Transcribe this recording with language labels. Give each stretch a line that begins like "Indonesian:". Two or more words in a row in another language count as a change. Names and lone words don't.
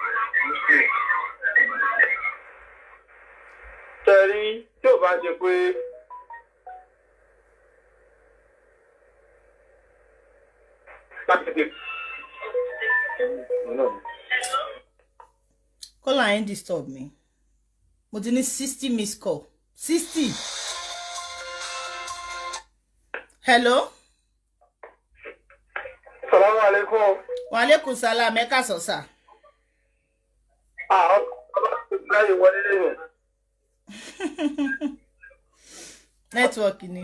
Yoruba: Tẹ̀rí tí ò bá ṣe pé
English: Caller ain't disturb me.
Yoruba: Mo ti ní 60
English: missed call.
Yoruba: 60.
English: Hello?
Arabic: السلام عليكم. وعليكم السلام,
Yoruba: ẹ káàsán sir. Láyé wọlé lẹ́yìn. Network ni.